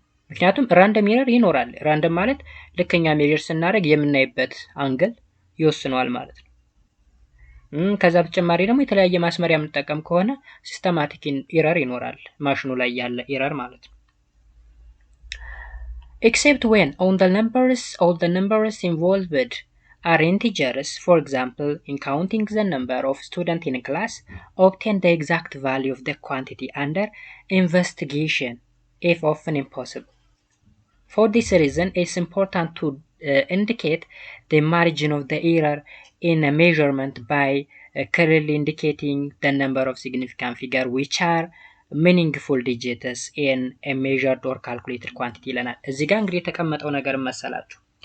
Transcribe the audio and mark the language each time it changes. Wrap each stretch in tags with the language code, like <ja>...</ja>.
<am>ምክንያቱም ራንደም ኤረር ይኖራል። ራንደም ማለት ልክኛ ሜዠር ስናደርግ የምናይበት አንግል ይወስነዋል ማለት ነው። ከዛ በተጨማሪ ደግሞ የተለያየ ማስመሪያ የምንጠቀም ከሆነ ሲስተማቲክ ኤረር ይኖራል፣ ማሽኑ ላይ ያለ ኤረር ማለት ነው።</am> <en>except when all the numbers involved are integers. For example, in counting the number of students in a class, obtain the exact value of the quantity under investigation if often impossible. For this reason, it's important to indicate the margin of the error in a measurement by clearly indicating the number of significant figures which are meaningful digits in a measured or calculated quantity</en> <am>ይለናል። እዚህ ጋር እንግዲህ የተቀመጠው ነገር መሰላችሁ</am>